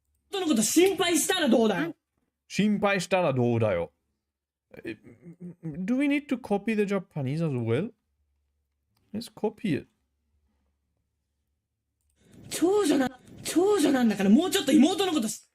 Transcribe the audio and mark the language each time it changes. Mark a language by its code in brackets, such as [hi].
[ja] 人のこと心配したらどうだよ。心配したらどうだよ。 [en] Do we need to copy the Japanese as well? Let's copy it. [ja] 長女なんだからもうちょっと妹のこと